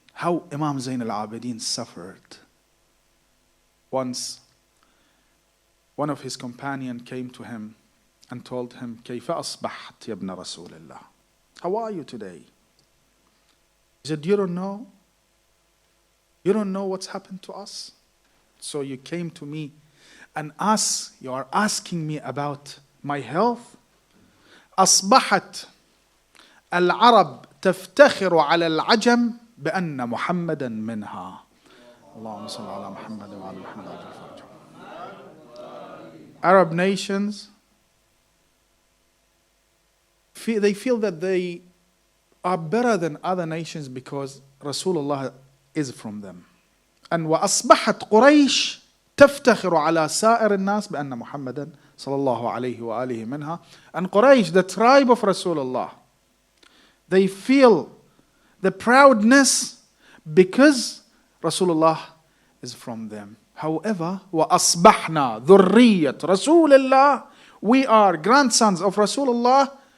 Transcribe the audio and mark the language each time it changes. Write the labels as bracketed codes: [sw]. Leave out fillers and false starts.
[en] how Imam Zain al-Abidin suffered. Once, one of his companions came to him and told him, [ar] كيف أصبحت يا ابن رسول الله? [en] How are you today? He said, you don't know? You don't know what's happened to us? So you came to me and you are asking me about my health? [ar] أصبحت العرب تفتخر على العجم بأن محمدا منها. اللهم صل على محمد وعلى محمد. [en] Arab nations, they feel that they are better than other nations because Rasulullah is from them. And [ar] وأصبحت قريش تفتخر على سائر الناس بأن محمدا صلى الله عليه وآله منها. [en] And Quraysh, the tribe of Rasulullah, they feel the proudness because Rasulullah is from them. However, [ar] وَأَصْبَحْنَا ذُرِّيَّةَ رَسُولِ اللَّهِ, [en] we are grandsons of Rasulullah.